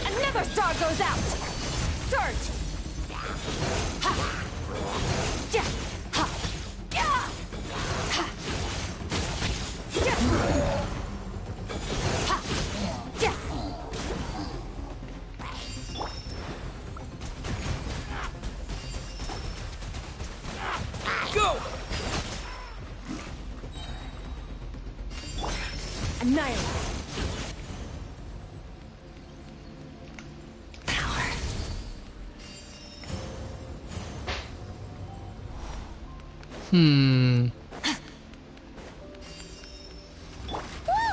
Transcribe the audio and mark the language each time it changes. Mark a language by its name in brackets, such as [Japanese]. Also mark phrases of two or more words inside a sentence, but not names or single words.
[English] Another star goes out! Surge! Ha! Ja! Ha! Ja! Ha! Ja! Ha! Ja! Go! Annihilate! Whoa!